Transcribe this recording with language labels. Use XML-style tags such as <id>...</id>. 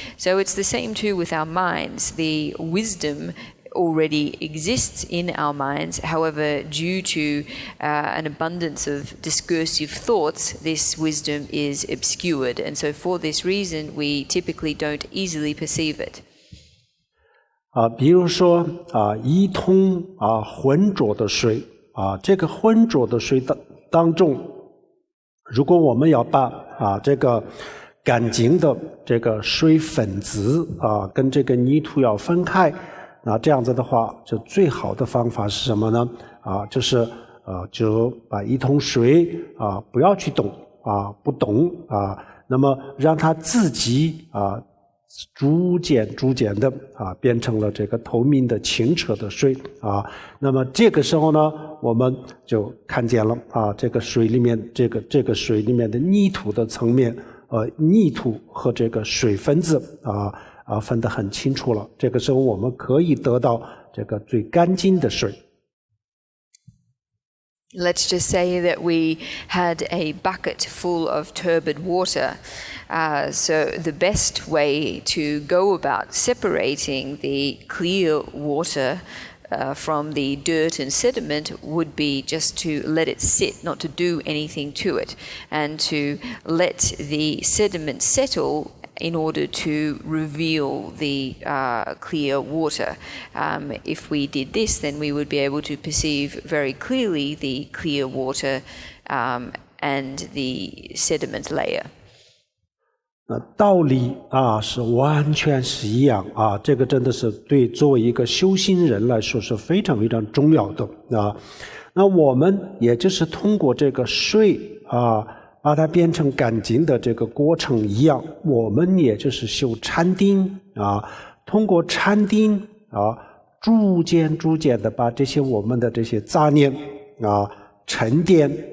<en>So it's the same too with our minds. The wisdom already exists in our minds. However, due to an abundance of discursive thoughts, this wisdom is obscured. And so for this reason, we typically don't easily perceive it.</en> <zh>比如说一桶浑浊的水这个浑浊的水当中，如果我们要把这个干净的这个水分子跟这个泥土要分开，那这样子的话，就最好的方法是什么呢？就是就把一桶水不要去动不动那么让它自己逐渐的变成了这个透明的清澈的水那么这个时候呢，我们就看见了这个水里面这个水里面的泥土的层面泥土和这个水分子分得很清楚了，这个时候我们可以得到这个最干净的水。</zh> <en>Let's just say that we had a bucket full of turbid water. So the best way to go about separating the clear water from the dirt and sediment would be just to let it sit, not to do anything to it, and to let the sediment settle in order to reveal the clear water. If we did this, then we would be able to perceive very clearly the clear water and the sediment layer.</en> <zh>道理是完全是一样这个真的是对作为一个修行人来说是非常非常重要的那我们也就是通过这个水把它变成干净的这个过程一样，我们也就是修禅定通过禅定逐渐的把这些我们的这些杂念沉淀</zh>